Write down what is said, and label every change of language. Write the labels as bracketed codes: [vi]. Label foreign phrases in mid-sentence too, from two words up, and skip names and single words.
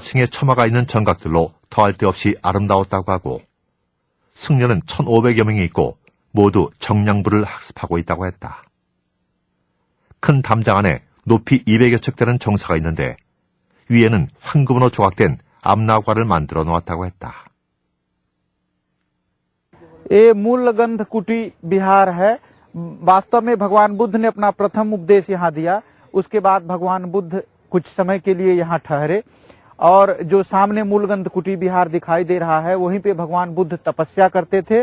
[ko] 층의 처마가 있는 정각들로 더할 데 없이 아름다웠다고 하고 승려는 1,500여 명이 있고 모두 정량부를 학습하고 있다고 했다. 큰 담장 안에 높이 200여 척 되는 정사가 있는데 위에는 황금으로 조각된 암나과를 만들어 놓았다고 했다. [hi] ये मूल गंध कुटी बिहार है। वास्तव में भगवान बुद्ध ने अपना प्रथम उपदेश यहाँ दिया। उसके बाद भगवान बुद्ध कुछ समय के लिए यहाँ ठहरे और जो सामने मूलगंध कुटी बिहार दिखाई दे रहा है वहीं पे भगवान बुद्ध तपस्या करते थे।